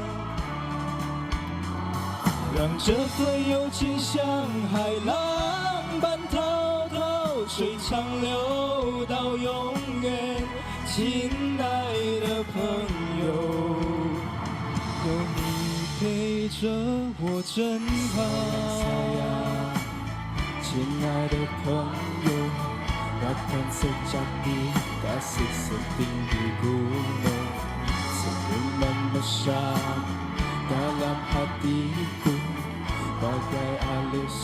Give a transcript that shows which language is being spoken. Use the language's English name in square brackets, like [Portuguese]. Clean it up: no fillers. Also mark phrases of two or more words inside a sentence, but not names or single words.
[Chinese] 让这份友情像海浪般滔滔，水长流到永远。亲爱的朋友，有你陪着我真好。亲爱的朋友， [Malay] rakan sejati, kasih setinggi gunung, senyuman mesra dalam hatiku. Bagai alis